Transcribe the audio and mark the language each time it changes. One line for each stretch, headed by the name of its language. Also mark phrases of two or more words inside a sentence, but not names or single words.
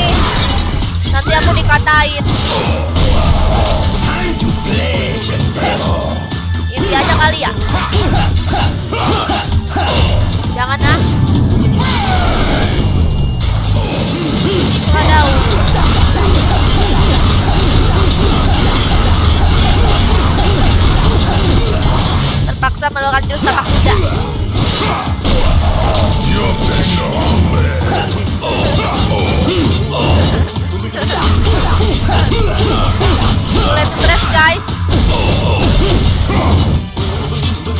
Indonesian: Nanti aku dikatain.
English: time to play, pendejo.
Indonesian: Easy aja kali ya. Jangan ah. Wadaw. Terpaksa melakukan jurus tapak kuda.
Spanish: Yo tengo hambre.
Indonesian: Mulai stres guys.